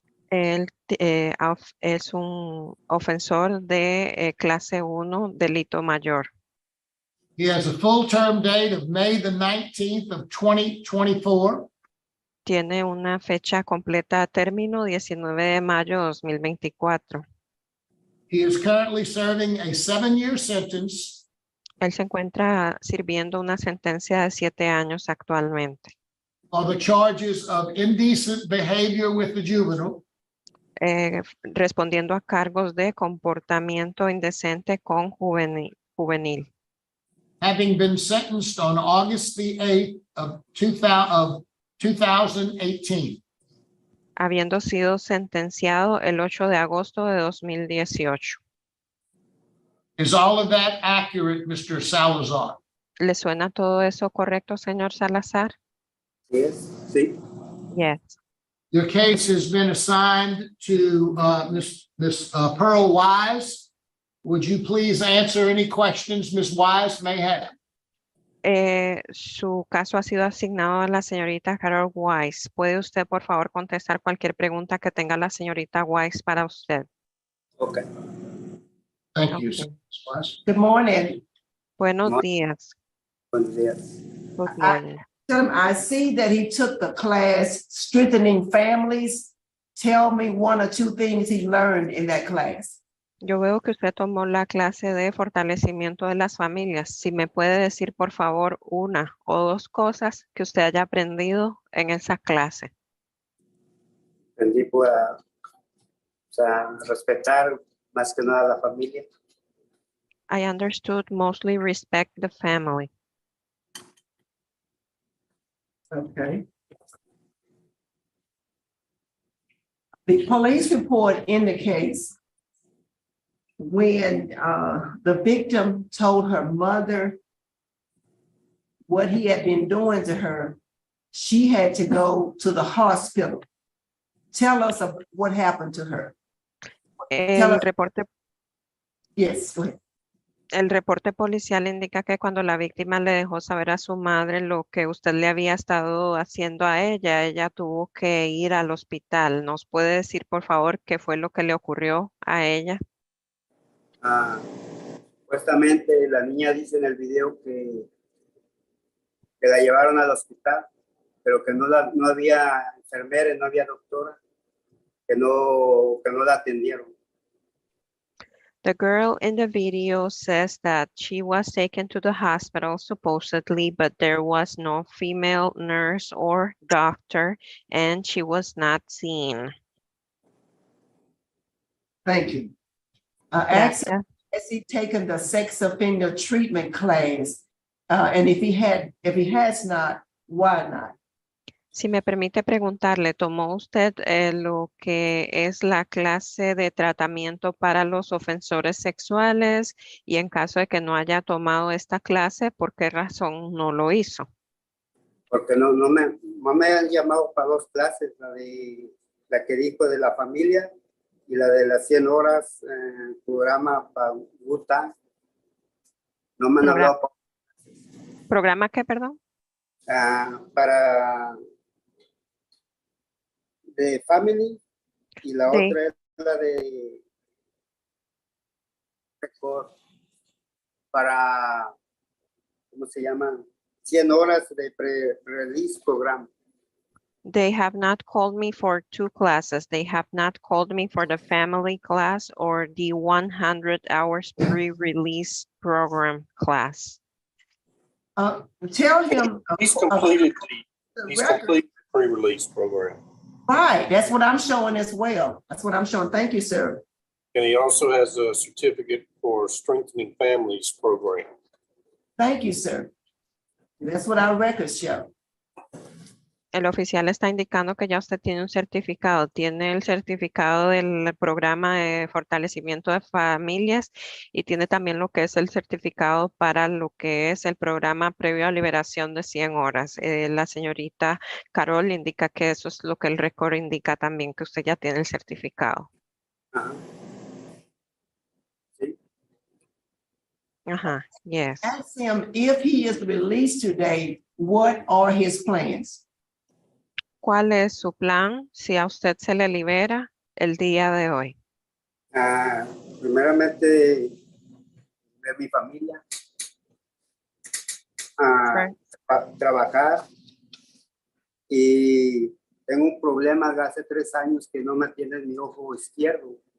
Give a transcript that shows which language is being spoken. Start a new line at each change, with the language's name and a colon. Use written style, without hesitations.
Spanish: Él es un ofensor de clase 1, delito mayor.
English: He has a full term date of May the 19th of 2024.
Spanish: Tiene una fecha completa a término 19 de mayo de 2024.
English: He is currently serving a 7-year sentence.
Spanish: Él se encuentra sirviendo una sentencia de 7 años actualmente.
English: On the charges of indecent behavior with the juvenile.
Spanish: Respondiendo a cargos de comportamiento indecente con juvenil.
English: Having been sentenced on August the 8th of 2018.
Spanish: Habiendo sido sentenciado el 8 de agosto de 2018.
English: Is all of that accurate, Mr. Salazar?
Spanish: ¿Le suena todo eso correcto, señor Salazar?
English: Yes.
Spanish: Sí.
English: Yes. Your case has been assigned to Miss Pearl Wise. Would you please answer any questions Ms. Wise may have?
Spanish: Su caso ha sido asignado a la señorita Carol Weiss. ¿Puede usted, por favor, contestar cualquier pregunta que tenga la señorita Weiss para usted?
English: Okay. Thank you. Okay. Good morning.
Spanish: Buenos Mo- días. Buenos días.
English: Good morning. I see that he took the class Strengthening Families. Tell me one or two things he learned in that class.
Spanish: Yo veo que usted tomó la clase de fortalecimiento de las familias. Si me puede decir, por favor, una o dos cosas que usted haya aprendido en esa clase. Aprendí pues, o sea, respetar más que nada a la familia.
English: I understood mostly respect the family. Okay. The police report indicates when the victim told her mother what he had been doing to her, she had to go to the hospital. Tell us what happened to her.
Spanish: El reporte,
English: Yes, go ahead.
Spanish: el reporte policial indica que cuando la víctima le dejó saber a su madre lo que usted le había estado haciendo a ella, ella tuvo que ir al hospital. ¿Nos puede decir, por favor, qué fue lo que le ocurrió a ella? Supuestamente la niña dice en el video que la llevaron al hospital, pero que no había enfermera, no había doctora, que no la atendieron.
English: The girl in the video says that she was taken to the hospital supposedly, but there was no female nurse or doctor, and she was not seen. Thank you.
Spanish: Gracias.
English: Has he taken the sex offender treatment class? And if he has not, why not?
Spanish: Si me permite preguntarle, ¿tomó usted lo que es la clase de tratamiento para los ofensores sexuales? Y en caso de que no haya tomado esta clase, ¿por qué razón no lo hizo? Porque no me han llamado para dos clases, la que dijo de la familia y la de las 100 horas, programa para Utah. No me han hablado. ¿Programa qué, perdón? Para de family y la otra es la de para, ¿cómo se llama? 100 horas de
English: pre-release program. They have not called me for two classes. They have not called me for the family class or the 100 hours pre-release program class. Tell him. He's completed the pre-release program. Right, that's what I'm showing as well. That's what I'm showing. Thank you, sir. And he also has a certificate for Strengthening Families program. Thank you, sir. That's what our records show.
Spanish: El oficial está indicando que ya usted tiene un certificado. Tiene el certificado del programa de fortalecimiento de familias y tiene también lo que es el certificado para lo que es el programa previo a liberación de 100 horas. La señorita Carol indica que eso es lo que el récord indica también, que usted ya tiene el certificado. Sí. Ajá,
English: yes. Ask him if he is released today, what are his plans?
Spanish: ¿Cuál es su plan si a usted se le libera el día de hoy? Primeramente, ver mi familia, trabajar, y tengo un problema de hace 3 años que no me atiende mi ojo izquierdo.